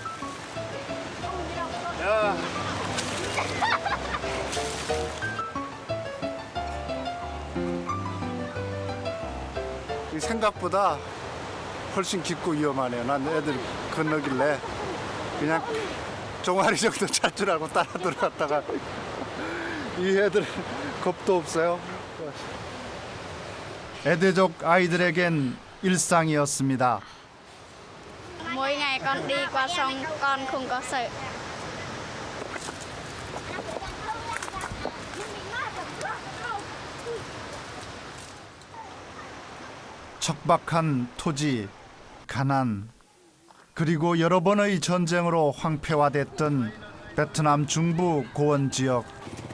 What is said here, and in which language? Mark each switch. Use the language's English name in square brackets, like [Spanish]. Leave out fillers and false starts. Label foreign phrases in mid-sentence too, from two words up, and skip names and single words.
[Korean] 생각보다 훨씬 깊고 위험하네요. 난 애들 건너길래 그냥 종아리 정도 찰 줄 알고 따라 들어갔다가 이 애들 겁도 없어요. 애대족 아이들에겐 일상이었습니다. [Vietnamese] Mỗi ngày con đi qua sông con không có sợ. [Korean] 척박한 토지, 가난, 그리고 여러 번의 전쟁으로 황폐화됐던 베트남 중부 고원 지역.